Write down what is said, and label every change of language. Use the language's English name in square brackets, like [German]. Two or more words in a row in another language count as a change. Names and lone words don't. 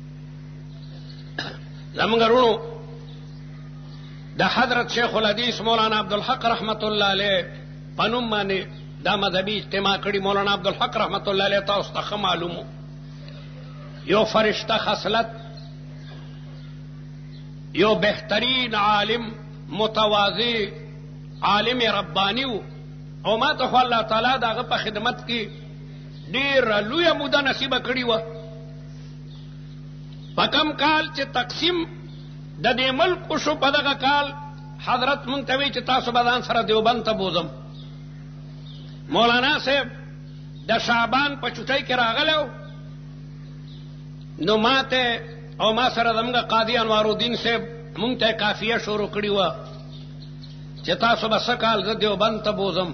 [Pashto] زمونږ وروڼو د حضرت شیخ الحدیث مولانا عبدالحق [Arabic] رحمت الله علیه [Pashto] په نوم باندې دا مذهبي اجتماع کړي. مولانا عبدالحق [Arabic] رحمت الله علیه [Pashto] تاسو ته ښه معلوم، یو فرشته خصلت، یو بهترین عالم، متواضع عالم ربانی و، او ما ته خو الله تعالی د هغه په خدمت کې ډېره لویه موده نصیبه کړې وه. په کم کال چې تقسیم د دې ملک شو په دغه کال حضرت مونږ ته وی چې تاسو به ځان سره دیوبند ته بوزم. مولانا صاحب د شعبان په چوټۍ کې راغلی نو ماته او ما سره زموږ قاضي انوارالدین صاحب مونږ ته قافیه شروع کړې وه چې تاسو به څه کال زه دیوبند ته بوزم.